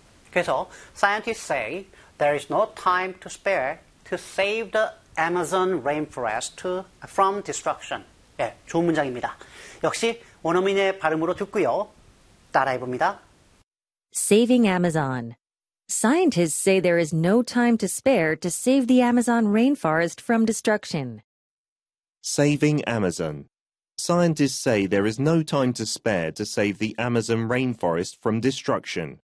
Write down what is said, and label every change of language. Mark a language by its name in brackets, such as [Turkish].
[Korean] 그래서 [English] scientists say there is no time to spare to save the Amazon rainforest from destruction. [Korean] 예, 좋은 문장입니다. 역시 원어민의 발음으로 듣고요. 따라해봅니다. [English] Saving Amazon. Scientists say there is no time to spare to save the Amazon rainforest from destruction. Saving Amazon. Scientists say there is no time to spare to save the Amazon rainforest from destruction.